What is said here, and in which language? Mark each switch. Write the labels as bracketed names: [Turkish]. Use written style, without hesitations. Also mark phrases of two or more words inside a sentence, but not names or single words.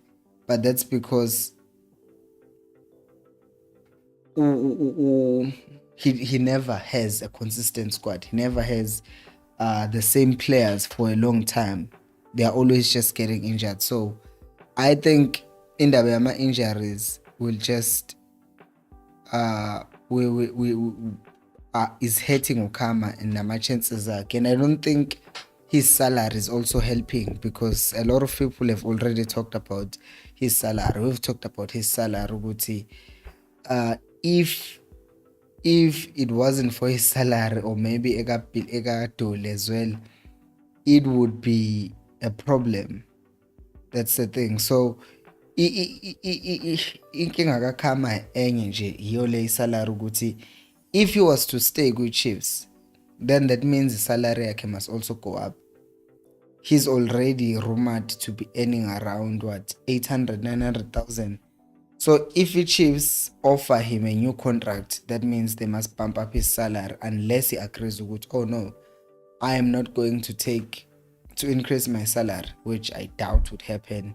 [English] But that's because he never has a consistent squad. He never has the same players for a long time. They are always just getting injured. So I think [Zulu] indaba yama injuries [English] will just is hurting Ukama and [Zulu] nama chances akhe. [English] And I don't think his salary is also helping, because a lot of people have already talked about his salary. We've talked about his salary, ukuthi if it wasn't for his salary, or maybe ega dole as well, it would be a problem. That's the thing. So [Zulu] inkinga kaKhama enye nje iyo le salary, ukuthi [English] if he was to stay with Chiefs, then that means the salary yakhe must also go up. He's already rumored to be earning around 800,000-900,000. So if the Chiefs offer him a new contract, that means they must bump up his salary, unless he agrees with, oh no, I am not going to increase my salary, which I doubt would happen.